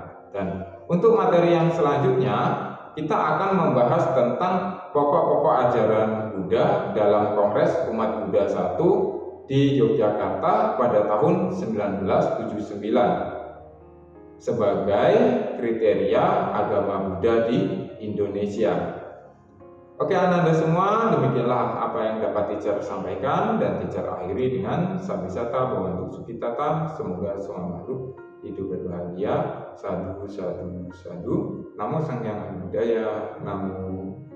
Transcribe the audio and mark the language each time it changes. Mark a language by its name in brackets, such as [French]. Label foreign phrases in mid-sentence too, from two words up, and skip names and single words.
[Indonesian] Dan untuk materi yang selanjutnya kita akan membahas tentang pokok-pokok ajaran Buddha dalam Kongres Umat Buddha 1 di Yogyakarta pada tahun 1979 sebagai kriteria agama Buddha di Indonesia. Oke Ananda semua, demikianlah apa yang dapat teacher sampaikan dan teacher akhiri dengan [Pali] Sabisata Bhavantu Sukhitata. [Indonesian] Semoga semua makhluk hidup berbahagia. [Pali] Sadhu, sadhu, sadhu. [Indonesian] Namo Sang Hyang Buddhaya. Namo